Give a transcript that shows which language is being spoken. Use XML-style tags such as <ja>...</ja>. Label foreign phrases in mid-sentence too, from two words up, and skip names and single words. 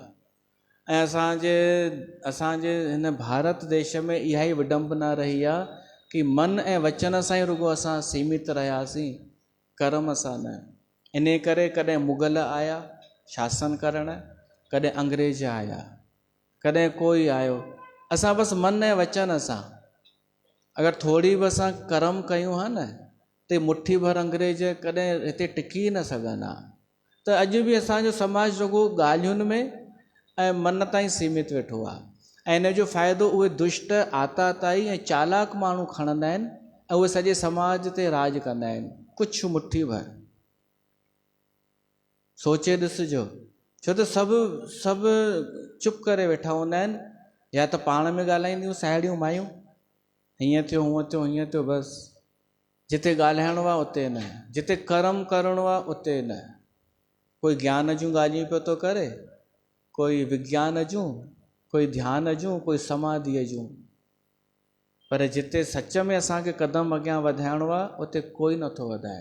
<sd>ऐं असांजे हिन भारत देश में इहा ई विडंबना रही आहे कि मन ऐं वचन सां ई रुगो असां सीमित रहियासीं, कर्म सां न। इन करे कॾहिं मुग़ल आया शासन करण, कॾहिं अंग्रेज आया, कॾहिं कोई आयो, असां बसि मन ऐं वचन सां अगरि थोरी बि असां कर्म कयूं हा न, त मुट्ठी भर अंग्रेज कॾहिं हिते टिकी न सघंदा। त अॼु बि असांजो समाज रुगो ॻाल्हियुनि में ऐं मन ताईं सीमित वेठो आहे। ऐं इन जो फ़ाइदो उहे दुष्ट आताताई ऐं चालाक माण्हू खणंदा आहिनि ऐं उहे सॼे समाज ते राज कंदा आहिनि। कुझु मुट्ठी भर सोचे ॾिसिजो, छो त सभु चुप करे वेठा हूंदा आहिनि, या त पाण में ॻाल्हाईंदियूं साहेड़ियूं मायूं, हीअं थियो हूअं थियो हीअं थियो, बसि जिते ॻाल्हाइणो आहे उते न, जिते कर्म करिणो आहे उते न। कोई ज्ञान जूं ॻाल्हियूं पियो थो करे, कोई विज्ञान जूं, कोई ध्यान जूं, कोई समाधीअ जूं, पर जिते सच में असांखे कदम अॻियां वधाइणो आहे उते कोई नथो वधाए।</sd>